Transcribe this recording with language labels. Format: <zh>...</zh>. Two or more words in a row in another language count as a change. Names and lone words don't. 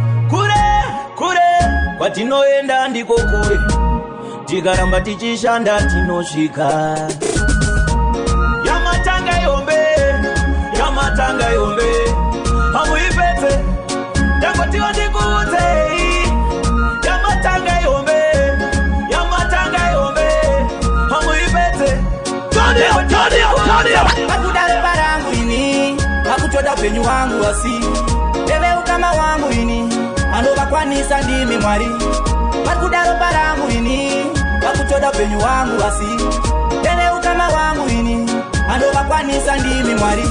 <sn>Kure, kure, kwatinoenda ndiko kure, tikaramba tichishanda tinosvika. Yamatanga yombe, yamatanga yombe, hamuipedze, ndangoti wandikuudzei. Yamatanga yombe, yamatanga yombe, hamuipedze,</sn> <en>Turn it up, turn it up, turn it up.</en> <sn>Pakuda ropa rangu ini, pakutoda upenyu wangu wasi. Wewe ukama wangu ini, anovakwanisa ndimi Mwari. Pakuda ropa rangu ini, pakutoda upenyu wangu wasi. Wewe ukama wangu ini, anovakwanisa ndimi Mwari.</sn>